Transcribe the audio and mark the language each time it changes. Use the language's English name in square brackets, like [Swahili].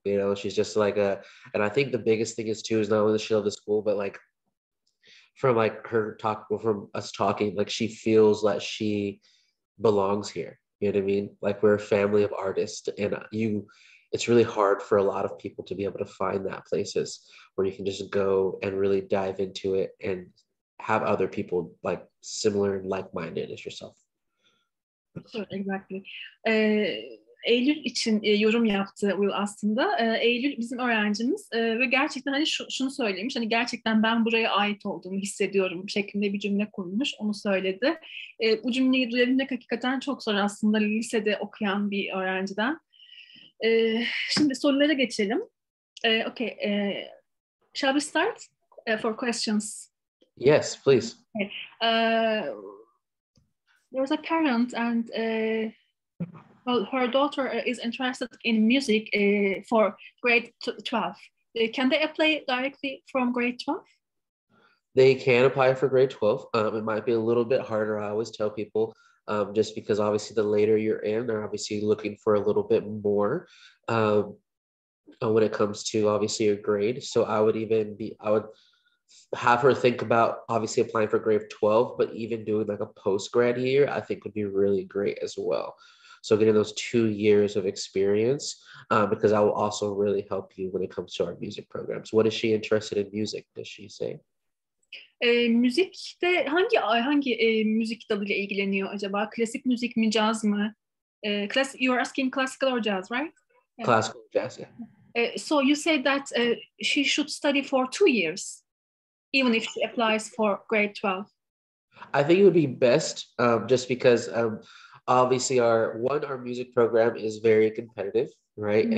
[English] You know, she's just like and I think the biggest thing is too is not only that she loves the school, but like from like from us talking, like she feels that she belongs here. You know what I mean? Like we're a family of artists, and it's really hard for a lot of people to be able to find that places where you can just go and really dive into it and have other people like similar and like-minded as yourself. Sure, exactly. [Turkish] Eylül için yorum yaptı Will aslında. Eylül bizim öğrencimiz ve gerçekten hani şunu söylemiş. Hani gerçekten ben buraya ait olduğumu hissediyorum şeklinde bir cümle kurmuş. Onu söyledi. Bu cümleyi duyabilmek hakikaten çok zor aslında lisede okuyan bir öğrenciden. Şimdi sorulara geçelim. [English] Okay. Shall we start for questions? Yes, please. Okay. There's a parent and well, her daughter is interested in music for grade 12. Can they apply directly from grade 12? They can apply for grade 12. It might be a little bit harder. I always tell people just because obviously the later you're in, they're obviously looking for a little bit more when it comes to obviously your grade. So I would have her think about obviously applying for grade 12, but even doing like a post-grad year, I think would be really great as well. So getting those 2 years of experience, because that will also really help you when it comes to our music programs. What is she interested in music, does she say? [Turkish] Müzikte hangi müzik dalıyla ilgileniyor acaba? Klasik müzik mi, caz mı? [English] You're asking classical or jazz, right? Classical jazz, yeah. So you say that she should study for 2 years, even if she applies for grade 12. I think it would be best just because obviously our music program is very competitive, right? Mm-hmm.